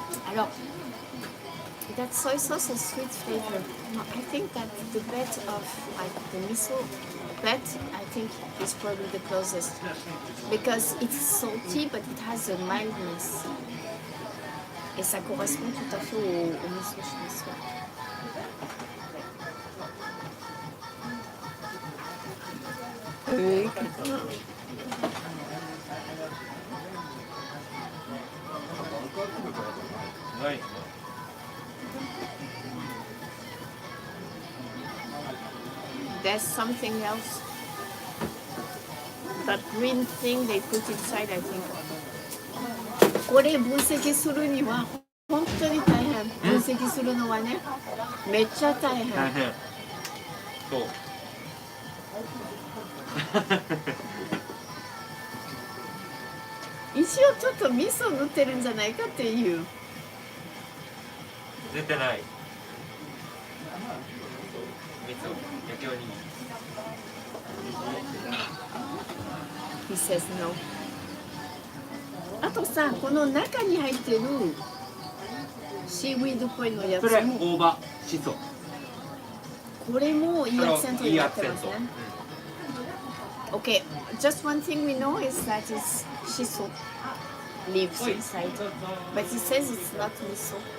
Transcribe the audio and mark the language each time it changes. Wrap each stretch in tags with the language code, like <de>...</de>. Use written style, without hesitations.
<en>Alors, that soy sauce has sweet flavor. No, I think that the bed of like the miso bed, I think is probably the closest because it's salty but it has a mildness.</en> <fr>Et ça correspond tout à fait au miso, je pense. Oui.</fr> <ja>はい。</ja> <en>There's something else. That green thing they put inside, I think.</en> <ja>これ分析するには本当に大変。分析するのはね、めっちゃ大変。大変。そう。一応ちょっと味噌塗ってるんじゃないかっていう。出てない。味噌、焼きおにぎり。</ja> <en>He says no.</en> <ja>あとさ、この中に入ってるシーウィードっぽいのやつそれも、大葉、しそ。これもいいアクセントになってますね。</ja> <en>Okay, just one thing we know is that it's shiso leaves inside, but he says it's not miso.</en>